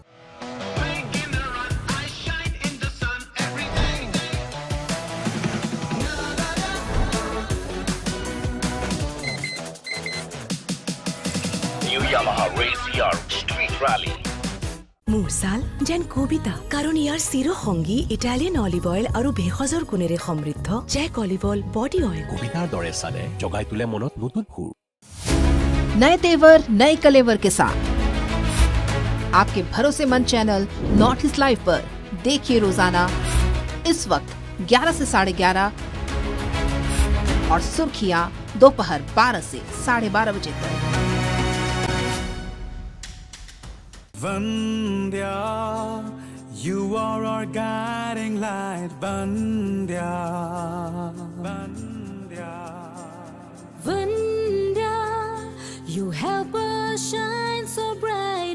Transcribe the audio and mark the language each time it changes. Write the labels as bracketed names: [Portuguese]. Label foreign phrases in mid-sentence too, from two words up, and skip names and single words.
[English] New Yamaha Race ER Street Rally. [Assamese] মোৰ ছাল যেন কবিতা কাৰণ ইয়াৰ চিৰসংগী [English] Italian olive oil [Assamese] আৰু ভেষজৰ গুণেৰে সমৃদ্ধ জেক [English] olive oil body oil [Assamese] কবিতাৰ দৰে চালে জগাই তোলে মনত নতুন সুৰ [Hindi] नए तेवर नए कलेवर के साथ आपके भरोसेमंद चैनल नॉर्थ ईस्ट लाइव पर देखिए रोजाना इस वक्त 11 से 11:30 और सुर्खियां दोपहर 12 से 12:30 बजे तक। [English] Vandya, you are our guiding light. Vandya, Vandya, Vandya, you help us shine so bright.